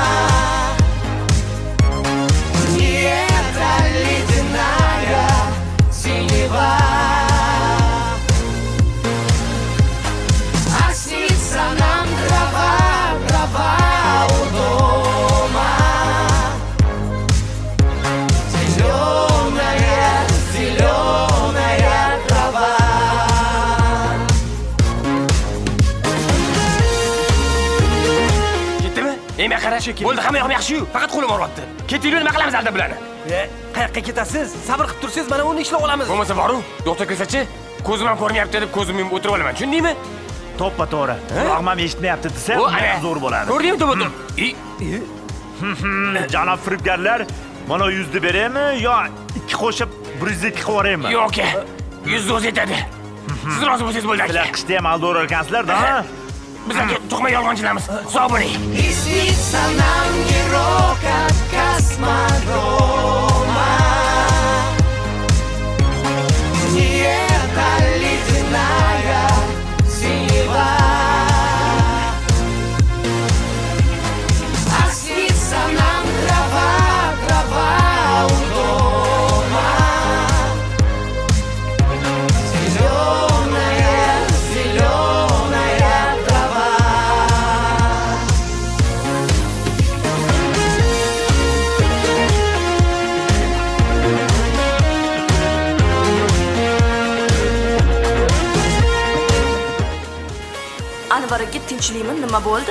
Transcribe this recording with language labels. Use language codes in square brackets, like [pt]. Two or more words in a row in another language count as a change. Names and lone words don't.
[ru] не эта ледяная синева, а снится нам трава у дома, зеленая трава. [uz] Ketdimi? Men qara. Bo'ldi, hamma yoqim yaxshi-yu. Faqat qo'lim og'riyapti. Ketinglar, nima qilamiz alda bularni? Qayoqqa ketasiz? Sabr qilib tursangiz, mana uni ishlab olamiz. Bo'lmasa boru, doktor kelsa-chi, ko'zim ham ko'rinyapti deb ko'zimni yumib o'tirib olaman. Tushundingmi? To'ppa to'g'ri. Quloqim ham eshitmayapti desa, zo'r bo'ladi. Ko'rdingmi to'g'ri? Janob firibgarlar, mana 100 ni beraymi yo 2 qo'shib 102 qilib yuboraymi? Yo'q, 100 o'zi yetadi. Siz rozi bo'lsangiz bo'ldi aka. Qishda ham aldor ekansizlar-da. Biz aka to'qma yolg'onchilarmiz. Sog' bo'ling. [ru] И снится нам не рок от космодрома, не эта ледяная синева, а снится нам трава у дома, зеленая трава. [uz] Anvarga tinchlikmi, nima bo'ldi?